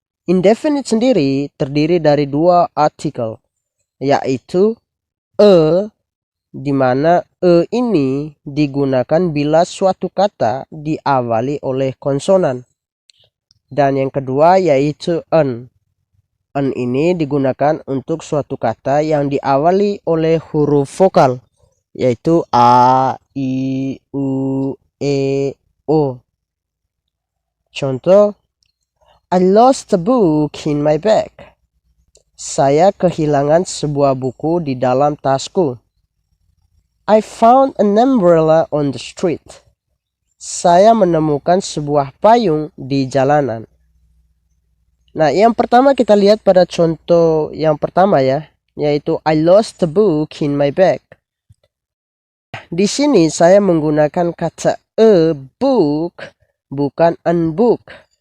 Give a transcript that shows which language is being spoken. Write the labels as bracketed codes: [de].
[id] Indefinite sendiri terdiri dari 2 artikel, yaitu di mana ini digunakan bila suatu kata diawali oleh konsonan. Dan yang kedua yaitu an. An ini digunakan untuk suatu kata yang diawali oleh huruf vokal, yaitu a, i, u, e, o. [en] Contoh, I lost a book in my bag. [id] Saya kehilangan sebuah buku di dalam tasku. [en] I found an umbrella on the street. [id] Saya menemukan sebuah payung di jalanan. Nah, yang pertama kita lihat pada contoh yang pertama ya, yaitu [en] I lost the book in my bag. [id] Di sini saya menggunakan kata a book, bukan an book.